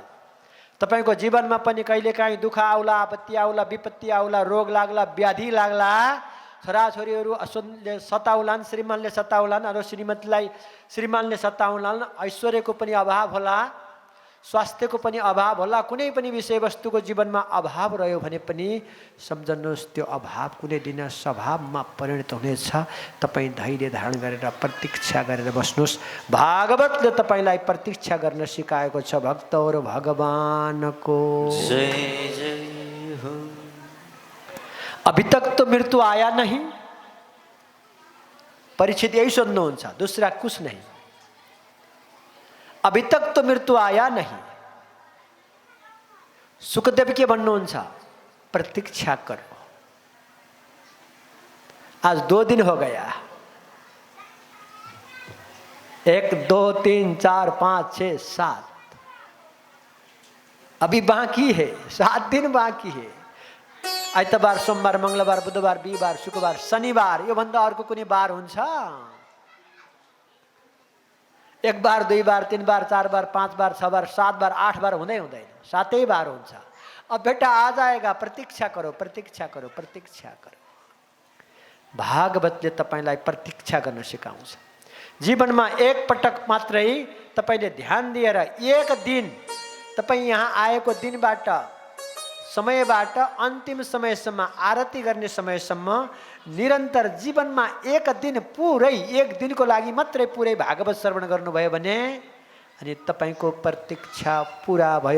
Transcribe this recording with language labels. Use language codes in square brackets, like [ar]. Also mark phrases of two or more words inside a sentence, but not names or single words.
[ne] तपाईको जीवनमा पनि कहिलेकाहीँ दुःख आउला, आपत्ति आउला, विपत्ति आउला, रोग लाग्ला, व्याधि लाग्ला, छोराछोरीहरू असुनले सताउलान्, श्रीमानले सताउलान्, अरू श्रीमानले सताउलान्, ऐश्वर्यको पनि अभाव होला, स्वास्थ्यको पनि अभाव होला, कुनै पनि विषयवस्तुको जीवनमा अभाव रह्यो भने पनि सम्झनुहोस् त्यो अभाव कुनै दिन स्वभावमा परिणत हुनेछ। तपाईँ धैर्य धारण गरेर प्रतीक्षा गरेर बस्नुहोस्। भागवतले तपाईँलाई प्रतीक्षा गर्न सिकाएको छ। भक्तहरू भगवानको जय जय हो। [hi] अभी तक तो मृत्यु आया नहीं, [ne] परीक्षित यही सोध्नुहुन्छ, [hi] दूसरा कुछ नहीं। अभी तक तो मृत्यु आया नहीं। [ne] सुखदेव के भन्नुहुन्छ? [hi] प्रतीक्षा करो। आज 2 दिन हो गया, 1 2 3 4 5 6 7, अभी बाकी है, 7 दिन बाकी है। [ne] आइतबार, सोमबार, मंगलबार, बुधबार, बिहीबार, शुक्रबार, शनिबार, यो भन्दा अर्को कुनै बार हुन्छ? 1 बार, 2 बार, 3 बार, 4 बार, 5 बार, 6 बार, 7 बार, 8 बार हुँदै हुँदैन, 7 बार हुन्छ। [hi] अब बेटा आ जाएगा, प्रतीक्षा करो, प्रतीक्षा करो, प्रतीक्षा करो। [ne] भागवतले तपाईलाई प्रतीक्षा गर्न सिकाउँछ। जीवनमा एक पटक मात्रै तपाईले ध्यान दिएर 1 दिन तपाई यहाँ आएको दिनबाट, समयबाट अन्तिम समयसम्म, आरती गर्ने समयसम्म निरन्तर जीवनमा 1 दिन पुरै, 1 दिनको लागि मात्रै पुरै भागवत श्रवण गर्नुभयो भने अनि तपाईको प्रतीक्षा पुरा भयो।